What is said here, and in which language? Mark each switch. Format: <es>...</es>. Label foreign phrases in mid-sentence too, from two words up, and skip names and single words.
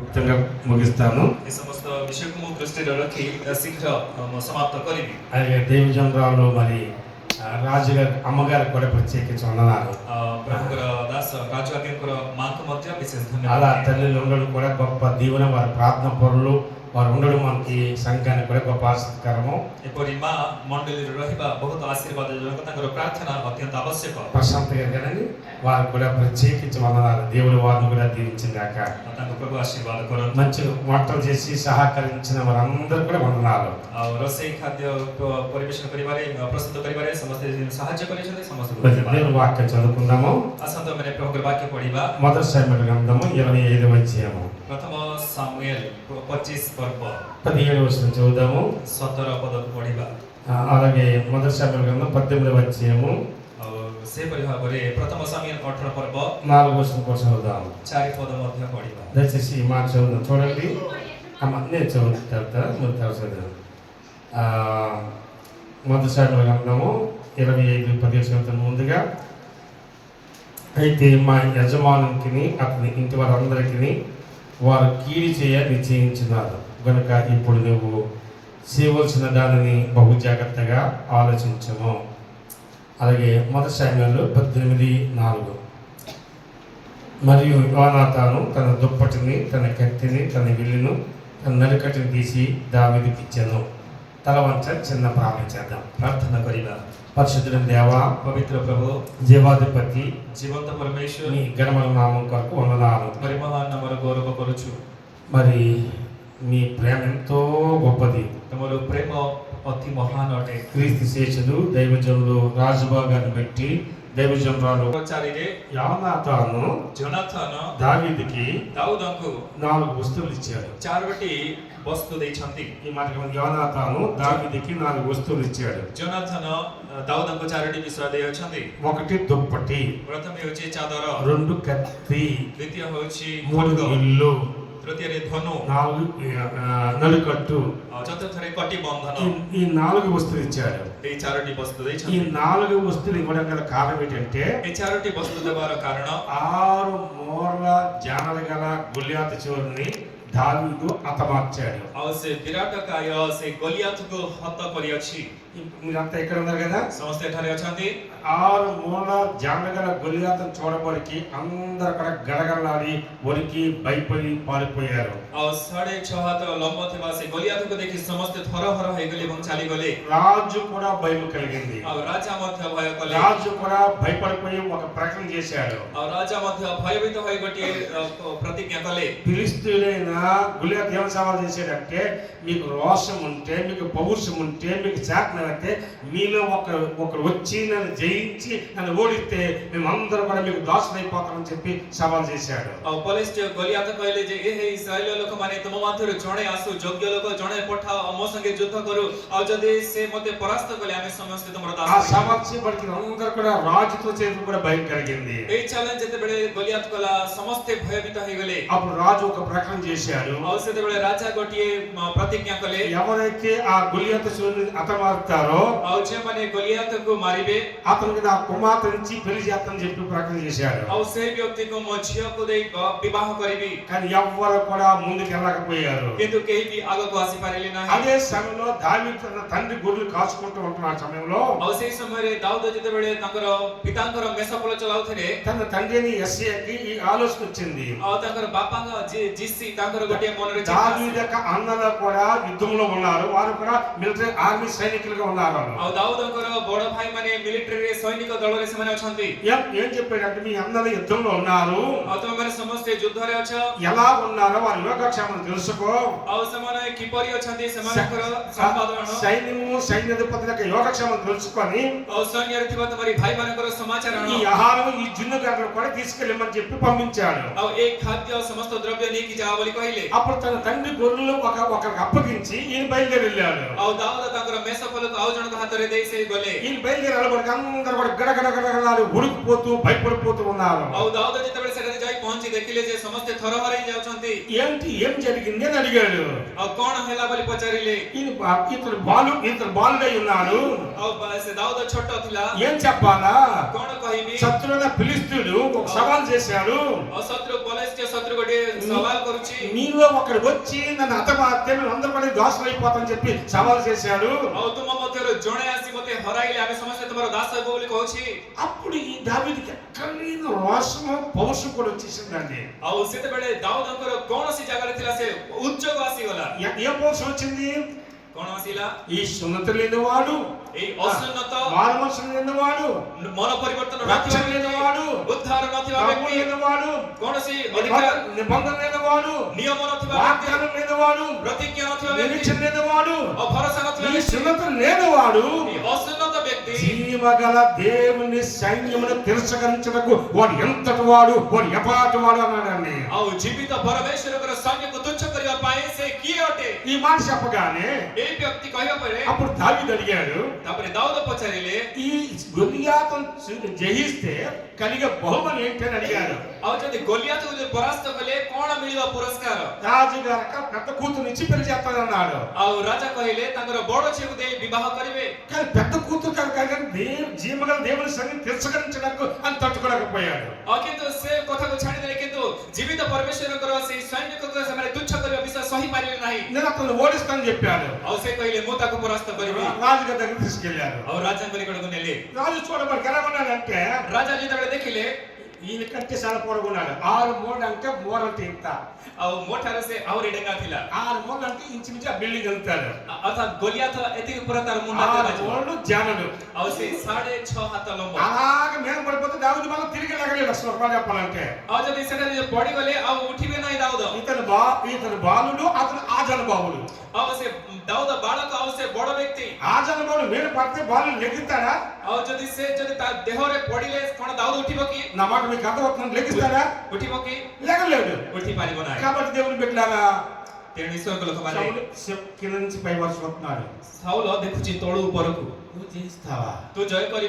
<te>క్లుప్తంగా ముగిస్తాను.</te> <or>ଏ ସମସ୍ତ ବିଷୟକୁ ମୁଁ ଦୃଷ୍ଟିରେ ରଖି ଶୀଘ୍ର ମୁଁ ସମାପ୍ତ କରିବି।</or> <te>అలాగే దేవజనరాలు మరి రాజుగారి అమ్మగారికి కూడా ప్రత్యేకించి వందనాలు.</te> <or>ପ୍ରଭୁଙ୍କର ଦାସ ରାଜୁ ଆଜ୍ଞାଙ୍କର ମାଙ୍କୁ ମଧ୍ୟ ବିଶେଷ</or> <te>అలా</te> <or>ଧନ୍ୟବାଦ।</or> <te>తల్లిలు ఉండడం కూడా గొప్ప దీవెన, వారి ప్రార్థన పరులు వారు ఉండడం మనకి సంఘానికి కూడా గొప్ప ఆసక్తికరము.</te> <or>ଏପରି ମା ମଣ୍ଡଳୀରେ ରହିବା ବହୁତ ଆଶୀର୍ବାଦଜନକ, ତାଙ୍କର ପ୍ରାର୍ଥନା ଅତ୍ୟନ୍ତ ଆବଶ୍ୟକ।</or> <te>ప్రశాంత గారు కదండి, వారికి కూడా ప్రత్యేకించి వందనాలు. దేవుడు వారిని కూడా దీవించింది కాక.</te> <or>ତାଙ୍କୁ ପ୍ରଭୁ ଆଶୀର୍ବାଦ କରନ୍ତୁ।</or> <te>మంచి వంటలు చేసి సహకరించిన వారందరూ కూడా వందనాలు.</te> <or>ଆଉ ରୋଷେଇ ଖାଦ୍ୟ ପରିବେଷଣ କରିବାରେ ପ୍ରସ୍ତୁତ କରିବାରେ ସମସ୍ତେ ସାହାଯ୍ୟ କରିଛନ୍ତି, ସମସ୍ତଙ୍କୁ</or> <te>దేవుని వాక్యం చదువుకుందాము.</te> <or>ଆସନ୍ତୁ ଆମେ ପ୍ରଭୁଙ୍କର ବାକ୍ୟ ପଢିବା।</or> <te>మొదటి సమూయేలు గ్రంథము 25వ అధ్యాయము</te> <or>ପ୍ରଥମ ସାମୁଏଲ 25 ପର୍ବ</or> <te>17వ వచనం చదువుదాము.</te> <or>17 ପଦକୁ ପଢିବା।</or> <te>అలాగే మొదటి సమూయేలు గ్రంథం 18వ అధ్యాయము</te> <or>ଆଉ ସେପରି ଭାବରେ ପ୍ରଥମ ସାମୁଏଲ 18 పర్ବ</or> <te>4వ వచనం కోసం చదువుదాము.</te> <or>4 పଦ ମଧ୍ୟ ପଢିବା।</or> <te>దయచేసి ఈ మాట చదువుదాం. చూడండి, నేను చదువుతా మీరు చదువు. మొదటి సమూయేలు గ్రంథము 25:17 చదువుతాను ముందుగా. అయితే మా యజమానునికి అతని ఇంటి వారందరికీ వారు కీడి చేయ నిశ్చయించున్నారు కనుక ఇప్పుడు నువ్వు చేయవలసిన దానిని బహు జాగ్రత్తగా ఆలోచించము. అలాగే మొదటి సమూయేలు 18:4. మరియు యోనాతాను తన దుప్పటిని, తన కత్తిని, తన విల్లును, తన నడికట్టుని తీసి దావీదుకి ఇచ్చాను. తల వంచ చిన్న ప్రార్థన చేద్దాం.</te> <or>ପ୍ରାର୍ଥନା କରିବା।</or> <te>పరిశుద్ధుడైన దేవా,</te> <or>ପବିତ୍ର ପ୍ରଭୁ,</or> <te>జీవాధిపతి,</te> <or>ଜୀବନ୍ତ ପରମେଶ୍ୱର,</or> <te>నీ ఘనమైన నామం కొరకు వందనాలు. మరి మహాన్</te> <or>నామର ଗୌରବ କରୁଛୁ।</or> <te>మరి మీ ప్రేమ ఎంతో గొప్పది.</te> <or>ତମର ପ୍ରେମ ଅତି ମହାନ ଅଟେ।</or> <te>క్రీస్తు శేషుడు దైవజనులు రాజుబాగాన్ని పెట్టి దైవజనురాలు</te> <or>ଚାରିରେ</or> <te>యోనాతాను</te> <or>ଜୋନାଥନ</or> <te>దావీదుకి</te> <or>ଦାଉଦଙ୍କୁ</or> <te>4 వస్తువులు ఇచ్చాడు.</te> <or>4ଟି ବସ୍ତୁ ଦେଇଛନ୍ତି।</or> <te>ఈ మాట యోనాతాను దావీదుకి 4 వస్తువులు ఇచ్చాడు.</te> <or>ଜୋନାଥନ ଦାଉଦଙ୍କୁ 4ଟି ବିଷୟ ଦେଇଅଛନ୍ତି।</or> <te>1 దుప్పటి,</te> <or>ପ୍ରଥମେ ହେଉଛି ଚାଦର,</or> <te>2 కత్తి,</te> <or>ଦ୍ୱିତୀୟ ହେଉଛି 3 ଖଡ୍ଗ,</or> <te>విల్లు,</te> <or>ତୃତୀୟରେ ଧନୁ,</or> <te>4 నడికట్టు.</te> <or>ଆଉ ଚତୁର୍ଥରେ କଟି ବନ୍ଧନ।</or> <te>ఈ 4 వస్తువులు ఇచ్చాడు.</te> <or>ଏଇ 4ଟି ବସ୍ତୁ</or> <te>ఈ</te> <or>ଦେଇଛନ୍ତି।</or> <te>4 వస్తువులు ఇవ్వడం గల కారణం ఏంటంటే</te> <or>এই 4ଟି ବସ୍ତୁ ଦେବାର କାରଣ</or> <te>6 మూరల జానలు గల గొల్యాతు చోరుని దావీదు హతమార్చాడు.</te> <or>ଆଉ ସେ ବିରାଟକାୟ ସେ ଗଲିଆଥକୁ ହତ କରିଅଛି।</or> <te>మీరంతా ఇక్కడ ఉన్నారు కదా.</te> <or>ସମସ୍ତେ ଏଠାରେ ଅଛନ୍ତି।</or> <te>6 మూరల జానలు గల గొల్యాతును చూడబడికి అందరూ అక్కడ గడగడలాడి వణికి భయపడి పారిపోయారు.</te> <or>ଆଉ 6.5 ହାତ ଲମ୍ବ ଥିବା ସେ ଗଲିଆଥକୁ ଦେଖି ସମସ୍ତେ ଥରହର ହୋଇଗଲେ ଏବଂ ଚାଲିଗଲେ।</or> <te>రాజు కూడా భయం కలిగింది.</te> <or>ଆଉ ରାଜା ମଧ୍ୟ ଭୟ କଲେ।</or> <te>రాజు కూడా భయపడిపోయి ఒక ప్రకటన చేశాడు.</te> <or>ଆଉ రాଜା ମଧ୍ୟ ଭୟଭୀତ ହୋଇ ଗୋଟିଏ ପ୍ରତିଜ୍ଞା କଲେ।</or> <te>ఫిలిష్తీయుడైన గొల్యాతు ఏం సవాల్ చేశాడంటే, మీకు రోషం ఉంటే, మీకు పౌరుషం ఉంటే, మీకు చేతనైతే మీలో ఒకరు వచ్చి నన్ను జయించి నన్ను ఓడిస్తే మేమందరం కూడా మీకు దాసులైపోతామని చెప్పి సవాల్ చేశాడు.</te> <or>ଆଉ ଫିଲିଷ୍ତୀୟ ଗଲିଆଥ କହିଲେ ଯେ ଏ ଇସ୍ରାଏଲ ଲୋକମାନେ ତୁମ ମଧ୍ୟରୁ ଜଣେ ଆସୁ, ଯୋଗ୍ୟ ଲୋକ ଜଣେ ପଠାଅ, ମୋ ସଙ୍ଗେ ଯୁଦ୍ଧ କରୁ, ଆଉ ଯଦି ସେ ମୋତେ పరాସ୍త କଲେ ଆମେ ସମସ୍ତେ ତୁମର ଦାସ</or> <te>ఆ</te> <or>ହୋଇଯିବୁ।</or> <te>సవాల్ చేయబడికి అందరూ కూడా రాజుతో చేతులు కూడా భయం కలిగింది.</te> <or>এই ଚ୍ୟାଲେଞ୍ଜ ଯେତେବେଳେ ଗଲିଆଥ କଲା ସମସ୍ତେ ଭୟଭୀତ ହୋଇଗଲେ।</or> <te>అప్పుడు రాజు ఒక ప్రకటన చేశాడు.</te> <or>ଆଉ ସେତେବେଳେ ରାଜା ଗୋଟିଏ ପ୍ରତିଜ୍ଞା କଲେ।</or> <te>ఎవరైతే ఆ గొల్యాతు హతమారుతారో</te> <or>ଆଉ ଯେଉଁମାନେ ଗଲିଆଥକୁ ମାରିବେ</or> <te>అతనికి నా కుమార్తెనిచ్చి పెళ్లి చేస్తానని చెప్పి ప్రకటన చేశాడు.</te> <or>ଆଉ ସେ ବ୍ୟକ୍ତିକୁ ମୋ ଝିଅକୁ ଦେଇ ବିବାହ କରିବି।</or> <te>కానీ ఎవ్వరు కూడా ముందుకు వెళ్ళకపోయారు.</te> <or>କିନ୍ତୁ କେହି ବି ଆଗକୁ ଆସିପାରିଲେ ନାହିଁ।</or> <te>అదే సమయంలో దావీదు తన తండ్రి గొర్రెలు కాచుకుంటూ ఉంటున్న ఆ సమయంలో</te> <or>ଆଉ ସେଇ ସମୟରେ ଦାଉଦ ଯେତେବେଳେ ତାଙ୍କର ପିତାଙ୍କର ମେଷପୋଳ ଚଲାଉଥିଲେ,</or> <te>తన తండ్రిని యెష్షయికి ఈ ఆలోచన వచ్చింది.</te> <or>ଆଉ ତାଙ୍କର ବାପାଙ୍କ ଜିସି ତାଙ୍କର ଗୋଟିଏ ମନରେ ଚିନ୍ତା</or> <te>దావీదు యొక్క అన్నలు కూడా యుద్ధంలో ఉన్నారు. వారు కూడా</te> <en>military army</en> <te>సైనికులుగా ఉన్నారు.</te> <or>ଆଉ ଦାଉଦଙ୍କର ବଡ ଭାଇ ମାନେ ମିଲିଟାରୀରେ ସୈନିକ ଦଳରେ ସେମାନେ ଅଛନ୍ତି।</or> <te>ఏం చెప్పాడంటే, మీ అన్నలు యుద్ధంలో ఉన్నారు,</te> <or>ଆଉ ତମେମାନେ ସମସ୍ତେ ଯୁଦ୍ଧରେ ଅଛ,</or> <te>ఎలా ఉన్నారో వారి యోగక్షేమం తెలుసుకో.</te> <or>ଆଉ ସେମାନେ କିପରି ଅଛନ୍ତି ସେମାନଙ୍କର ସମ୍ବାଦ ଆଣ,</or> <te>సైన్యాధిపతి యొక్క యోగక్షేమం తెలుసుకొని</te> <or>ଆଉ ସୈନ୍ୟରେ ଥିବା ତମରି ଭାଇମାନଙ୍କର ସମାଚାର ଆଣ,</or> <te>ఈ ఆహారం ఈ జున్ను గడ్డలు కూడా తీసుకెళ్ళమని చెప్పి పంపించాడు.</te> <or>ଆଉ ଏ ଖାଦ୍ୟ ସମସ୍ତ ଦ୍ରବ୍ୟ ନେଇକି ଯାଅ ବୋଲି କହିଲେ।</or> <te>అప్పుడు తన తండ్రి గొర్రెలు ఒకరికి అప్పగించి ఈయన బయలుదేరి వెళ్ళాడు.</te> <or>ଆଉ ଦାଉଦ ତାଙ୍କର ମେଷପୋଲକୁ ଆଉ ଜଣଙ୍କ ହାତରେ ଦେଇ ସେ ଗଲେ।</or> <te>ఈయన బయలుదేరి వెళ్ళబడికి అందరూ కూడా గడగడగడగడాలు ఉడికిపోతూ భయపడిపోతూ ఉన్నారు.</te> <or>ଆଉ ଦାଉଦ ଯେତେବେଳେ ସେଠାରେ ଯାଇ ପହଞ୍ଚି ପହଞ୍ଚି ଦେଖିଲେ ଯେ ସମସ୍ତେ ଥରହର ହେଇ ଯାଉଛନ୍ତି।</or> <te>ఏంటి ఏం జరిగింది అని అడిగాడు.</te> <or>ଆଉ କଣ ହେଲା ବୋଲି పଚାరిଲେ।</or> <te>ఇతను బాలుడై ఉన్నాడు,</te> <or>ଆଉ ସେ ଦାଉଦ ଛୋଟ ଥିଲା।</or> <te>ఏం చెప్పాలా?</te> <or>କଣ କହିବି?</or> <te>శత్రువుల ఫిలిస్తీయుడు ఒక సవాల్ చేశాడు.</te> <or>ଆଉ ଶତ୍ରୁ ପଲେଷ୍ଟିଆ ଶତ୍ରୁ ଗୋଟେ ସୱାଲ କରୁଛି।</or> <te>నీలో ఒకడు వచ్చి నన్ను హతమార్తే మేము అందరూ కూడా దోషులు అయిపోతామని చెప్పి సవాల్ చేశాడు.</te> <or>ଆଉ ତୁମ ମଧ୍ୟରୁ ଜଣେ ଆସି ମୋତେ ହରାଇଲେ ଆମେ ସମସ୍ତେ ତୁମର ଦାସ ହେବୁ ବୋଲି କହୁଛି।</or> <te>అప్పుడు ఈ దావీదుకి ఎక్కడైనా రోషము పౌరుషం కూడా వచ్చేసిందండి.</te> <or>ଆଉ ସେତେବେଳେ ଦାଉଦଙ୍କର କୌଣସି ଜାଗାରେ ଥିଲା ସେ ଉଦ୍ଯୋଗ ଆସିଗଲା।</or> <te>ఏ పౌరుషం వచ్చింది?</te> <or>କଣ ଆସିଲା?</or> <te>ఈ సున్నత లేనివాడు,</te> <or>ଏଇ ଅସୁନ୍ନତ,</or> <te>మారుమనసు లేనివాడు,</te> <or>ମନ ପରିବର୍ତ୍ତନ</or> <te>రక్షణ</te> <or>ନଥିବା</or> <te>లేనివాడు,</te> <or>ଉଦ୍ଧାର ନଥିବା</or> <te>ప్రభువు</te> <or>ବ୍ୟକ୍ତି,</or> <te>లేనివాడు,</te> <or>କୌଣସି ଅଧିକାର</or> <te>నిబంధన లేనివాడు,</te> <or>ନିୟମ ନଥିବା ବ୍ୟକ୍తి,</or> <te>వాగ్దానం లేనివాడు,</te> <or>ପ୍ରତିଜ୍ଞା ନଥିବା ବ୍ୟକ୍తి,</or> <te>నిరీక్షణ లేనివాడు,</te> <or>ଆଉ ଭରସା ନଥିବା</or> <te>ఈ</te> <or>ବ୍ୟକ୍తి,</or> <te>సున్నత లేనివాడు</te> <or>ఈ ଅସୁନ୍ନତ ବ୍ୟକ୍తి</or> <te>జీవగల దేవుని సైన్యమును తిరస్కరించడానికి వాడు ఎంతటి వాడు, వాడు ఎపాటి వాడు అన్నాడండి.</te> <or>ଆଉ ଜୀବିତ ପରମେଶ୍ୱରଙ୍କର ସୈନ୍ୟକୁ ତୁଚ୍ଛ କରିବା ପାଇଁ ସେ କିଏ ଅଟେ?</or> <te>ఈ మాట చెప్పగానే</te> <or>ଏଇ ବ୍ୟକ୍ତି କହିବା ପରେ</or> <te>అప్పుడు దావీదు అడిగాడు,</te> <or>ତାପରେ ଦାଉଦ ପଚାରିଲେ</or> <te>ఈ గొలియాతును జయిస్తే కలిగే బహుమతి ఏంటి అని అడిగాడు.</te> <or>ଆଉ ଯଦି ଗୋଲିଆତକୁ ଯଦି ପରାସ୍ତ କଲେ କଣ ମିଳିବ ପୁରସ୍କାର?</or> <te>రాజుగారక పెద్ద కూతురునిచ్చి పెళ్లి చేస్తానన్నాడు.</te> <or>ଆଉ ରାଜା କହିଲେ ତାଙ୍କର ବଡ ଝିଅକୁ ଦେଇ ବିବାହ କରିବେ।</or> <te>కానీ పెద్ద కూతురు కానీ జీవగల దేవుని సన్నిధిని తిరస్కరించడానికి అని తట్టుకోలేకపోయాడు.</te> <or>ଆଉ କିନ୍ତୁ ସେ କଥାକୁ ଛାଡ଼ିଦେଲେ, କିନ୍ତୁ ଜୀବିତ ପରମେଶ୍ୱରଙ୍କର ସେଇ ସୈନ୍ୟକୁ ସେମାନେ ତୁଚ୍ଛ କରିବା ବିଷୟ ସହି ପାରିଲେ ନାହିଁ।</or> <te>నేను అతను ఓడిస్తానని చెప్పాడు.</te> <or>ଆଉ ସେ କହିଲେ ମୁଁ ତାକୁ ପରାସ୍ତ କରିବି।</or> <te>రాజుగారి దగ్గర తీసుకెళ్లారు.</te> <or>ଆଉ రాଜାଙ୍କ ନିକଟକୁ ନେଲେ।</or> <te>రాజు చూడబడి ఎలా ఉన్నాడంటే</te> <or>ରାଜା ଯେତେବେଳେ ଦେଖିଲେ</or> <te>ఈయన కంటే చాలా పొడవున్నాడు. 6 మూడు అంటే మూరంటే ఇంత,</te> <or>ଆଉ ମୋ ଠାରୁ ସେ ଆହୁରି ଡେଙ୍ଗା ଥିଲା।</or> <te>6 మూడు అంటే ఇంచుమించు ఆ బిల్డింగ్ వెళ్తాడు.</te> <or>ଅର୍ଥାତ୍ ଗୋଲିଆଥ ଏତିକି ପୁରା ତାର ମୁଣ୍ଡ</or> <te>6 మూడు జానుడు.</te> <or>ଆଉ ସେ 6.5 ହାତ ଲମ୍ବ।</or> <te>అలాగే మీద పడిపోతే దావీదు మనం తిరిగి లగలేడు అసలు ఒక చెప్పాలంటే.</te> <or>ଆଉ ଯଦି ସେଠାରେ ପଡିଗଲେ ଆଉ ଉଠିବେ ନାହିଁ ଦାଉଦ।</or> <te>ఇతను బాలుడు, అతను ఆజనుబావుడు.</te> <or>ଆଉ ସେ ଦାଉଦ ବାଳକ ଆଉ ସେ ବଡ ବ୍ୟକ୍ତି।</or> <te>ఆజనుబావుడు మీద పడితే బాలుడు లెగుతాడా?</te> <or>ଆଉ ଯଦି ତା ଦେହରେ ପଡିଲେ କଣ ଦାଉଦ ఉଠିବ କି?</or> <te>నా మాట మీకు అర్థమవుతుంది, లెగుస్తాడా?</te> <or>ଉଠିବ କି?</or> <te>లెగలేడు.</te> <or>ఉଠି ପାରିବ ନାହିଁ।</or> <te>కాబట్టి దేవుని బిడ్డలారా,</te> <or>ତେଣୁ ଈଶ୍ୱରଙ୍କ ଲୋକମାନେ</or> <te>కింద నుంచి పై వరకు వస్తున్నాడు.</te> <or>ସାଉଲ ଦେଖୁଛି ତଳୁ ଉପରକୁ।</or> <te>నువ్వు చేస్తావా?</te> <or>ତୁ ଜୟ କରିବୁ</or>